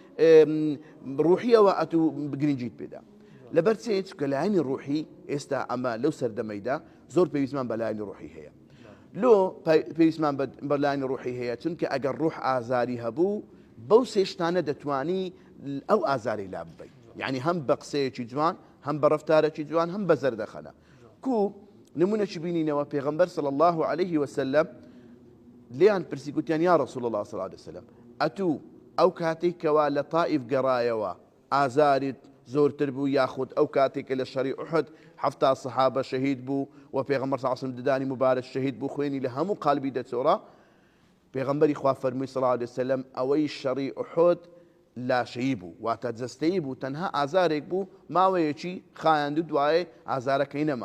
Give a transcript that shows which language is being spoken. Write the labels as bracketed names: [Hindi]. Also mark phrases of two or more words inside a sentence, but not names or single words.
[Central Kurdish] ڕوحیەوە ئەتو گرنگیت پێدا لەبەر چێت کە لایانی ڕوحی ئێستا ئەمە لەو سەردەمەیدا زۆر پێویستمان بە لایانی ڕوحی هەیە لۆ پێویستمان بە لایانی ڕوحی هەیە چونکە ئەگەر ڕوح ئازاری هەبوو بەو سێشتانە دەتوانی ئەو ئازاری لا ببەیت یعنی هەم بە قسەیەکی جوان هەم بە ڕەفتارێکی جوان هەم بە زەردەخەنە کو نمونەی بینینەوە پێغەمبەر [Arabic] صلی الله عليه وسلم [Central Kurdish] لیان پرسی گوتیان [Arabic] یا رسول الله صلی الله عليه وسلم [Central Kurdish] ئەتوو ئەو کاتێک کەوا لە طائف گەڕایەوە ئازاریت زۆرتر بوو یاخود ئەو کاتێکە لە شەڕی ئوحد حەفتا سەحابە شەهید بوو و پێغەمبەر [Arabic] صلی الله عليه وسلم [Central Kurdish] ددانی مبارەک شەهید بوو خوێنی لە هەموو قالبی دەچۆڕا پێغەمبەری خوا فەرمووی [Arabic] صلی الله عليه وسلم [Central Kurdish] ئەوەی شەڕی ئوحد لاشەیی بوو واتە جەستەیی بوو تەنها ئازارێک بوو ماوەیەکی خایاندو دوایێ ئازارەکەی نەما